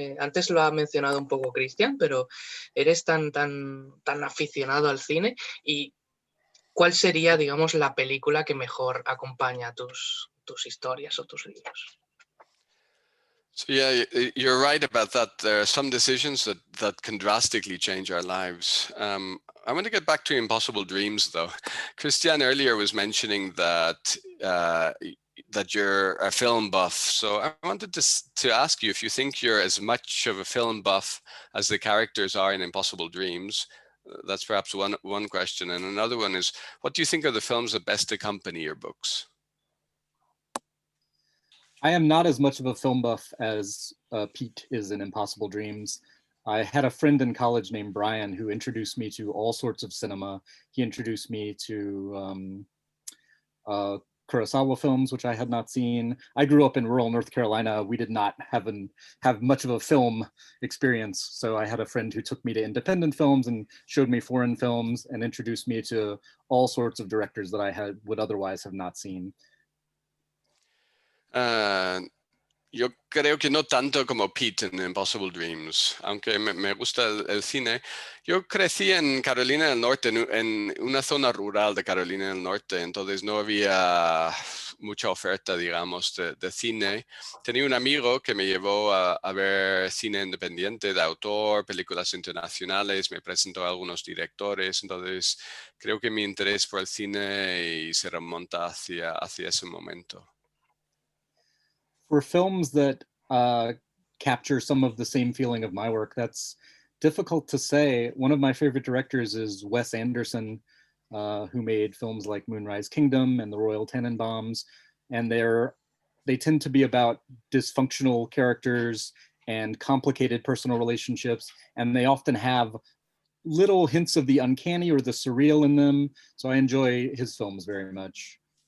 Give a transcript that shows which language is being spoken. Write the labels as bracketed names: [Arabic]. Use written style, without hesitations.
[Spanish] Antes lo ha mencionado un poco Cristian, pero ¿eres tan aficionado al cine? ¿Y cuál sería, digamos, la película que mejor acompaña tus historias o tus libros? [English] So yeah, you're right about that. There are some decisions that can drastically change our lives. I want to get back to Impossible Dreams, though. Christian earlier was mentioning that you're a film buff. So I wanted to ask you if you think you're as much of a film buff as the characters are in Impossible Dreams. That's perhaps one question. And another one is, what do you think are the films that best accompany your books? I am not as much of a film buff as Pete is in Impossible Dreams. I had a friend in college named Brian who introduced me to all sorts of cinema. He introduced me to Kurosawa films, which I had not seen. I grew up in rural North Carolina. We did not have much of a film experience. So I had a friend who took me to independent films and showed me foreign films and introduced me to all sorts of directors that I would otherwise have not seen. [Spanish] Yo creo que no tanto como Pete en Impossible Dreams, aunque me gusta el cine. Yo crecí en Carolina del Norte, en una zona rural de Carolina del Norte, entonces no había mucha oferta, digamos, de cine. Tenía un amigo que me llevó a ver cine independiente, de autor, películas internacionales, me presentó a algunos directores, entonces creo que mi interés por el cine se remonta hacia ese momento. [English] For films that capture some of the same feeling of my work, that's difficult to say. One of my favorite directors is Wes Anderson, who made films like Moonrise Kingdom and The Royal Tenenbaums, and they tend to be about dysfunctional characters and complicated personal relationships, and they often have little hints of the uncanny or the surreal in them, so I enjoy his films very much.